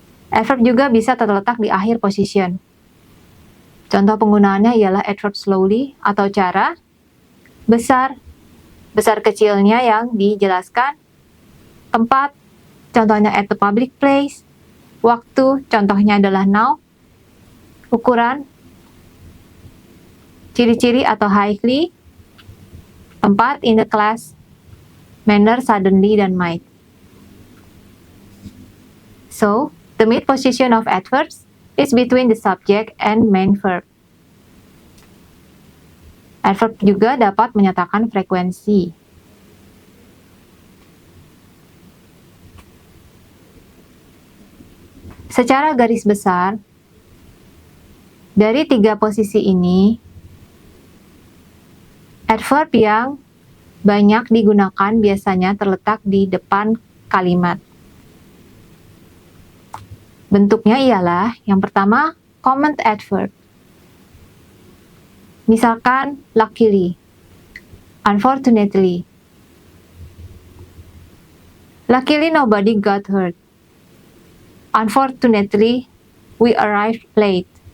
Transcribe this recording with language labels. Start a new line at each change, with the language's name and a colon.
Indonesian: Adverb juga bisa terletak di akhir position. Contoh penggunaannya ialah adverb slowly atau cara, besar kecilnya yang dijelaskan, tempat, contohnya
English: at the public place,
Indonesian: waktu, contohnya adalah now, ukuran, ciri-ciri atau highly, tempat
English: in the class,
Indonesian: manner, suddenly, dan might.
English: So, the mid position of adverbs is between the subject and main verb.
Indonesian: Adverb juga dapat menyatakan frekuensi. Secara garis besar, dari 3 posisi ini, adverb yang banyak digunakan biasanya terletak di depan kalimat. Bentuknya ialah, yang pertama, common adverb. Misalkan,
English: luckily, unfortunately. Luckily, nobody got hurt. Unfortunately, we arrived late.